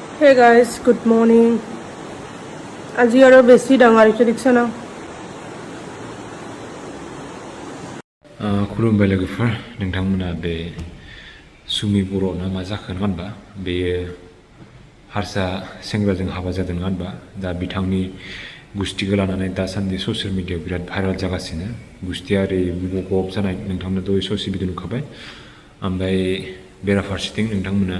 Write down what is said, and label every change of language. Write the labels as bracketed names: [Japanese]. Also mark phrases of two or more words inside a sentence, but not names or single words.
[English] Hey guys, good morning. [Assamese] আজি আৰু বেছি ডাঙৰ হৈছে দেখিছা না [Bodo] खुलुमबाय लोगोफोर नोंथांमोना बे सुमि बर' ना मा जाखो नङा होनबा बेयो हारसा सेंग्राजों हाबा जादों नङा होनबा दा बिथांनि गुस्थिखौ लानानै दासान्दि [English] social media [Bodo] बिराद भाइरेल जागासिनो गुस्थिया ओरै गब जानाय नोंथांमोना दहाय ससे भिडिअ नुखाबाय ओमफ्राय बेराफारसेथिं नोंथांमोना